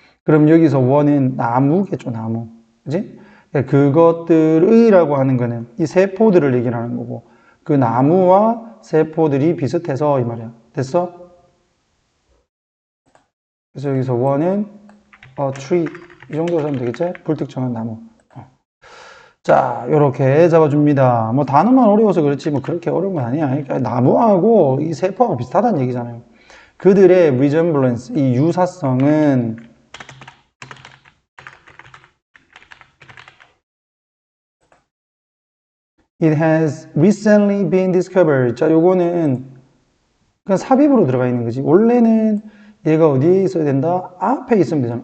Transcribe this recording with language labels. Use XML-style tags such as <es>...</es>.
<ko>그럼 여기서 one은 나무겠죠, 나무. 그지? 그것들의라고 하는 거는 이 세포들을 얘기하는 거고, 그 나무와 세포들이 비슷해서 이 말이야. 됐어? 그래서 여기서 one은</ko> <en>a tree,</en> <ko>이 정도로 하면 되겠지? 불특정한 나무. 자, 요렇게 잡아줍니다. 뭐 단어만 어려워서 그렇지 뭐 그렇게 어려운 건 아니야. 그러니까 나무하고 이 세포하고 비슷하다는 얘기잖아요. 그들의 resemblance, 이 유사성은</ko> <en>it has recently been discovered.</en> <ko>자, 요거는 그냥 삽입으로 들어가 있는 거지. 원래는 얘가 어디에 있어야 된다? 앞에 있으면 되잖아.</ko>